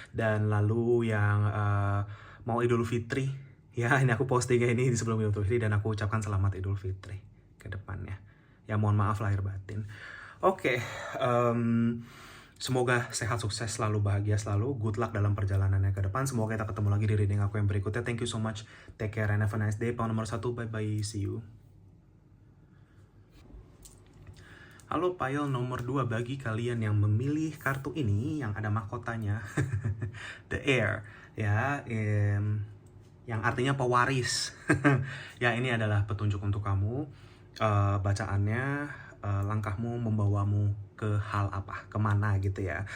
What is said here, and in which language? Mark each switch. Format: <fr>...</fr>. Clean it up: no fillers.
<id>Dan lalu yang mau Idul Fitri ya, ini aku postingnya ini di sebelum Idul Fitri, dan aku ucapkan selamat Idul Fitri ke depannya. Ya mohon maaf lahir batin. Oke, semoga sehat, sukses, selalu bahagia, selalu</id> <en>good luck</en> <id>dalam perjalanannya ke depan. Semoga kita ketemu lagi di reading aku yang berikutnya.</id> <en>Thank you so much, take care and have a nice day. Power</en> <id>nomor 1,</id> <en>bye bye, see you.</en> <id>Halo pile nomor 2, bagi kalian yang memilih kartu ini yang ada mahkotanya The Air ya, yang artinya pewaris. Ya ini adalah petunjuk untuk kamu. Bacaannya, langkahmu membawamu ke hal apa, kemana gitu ya.</id>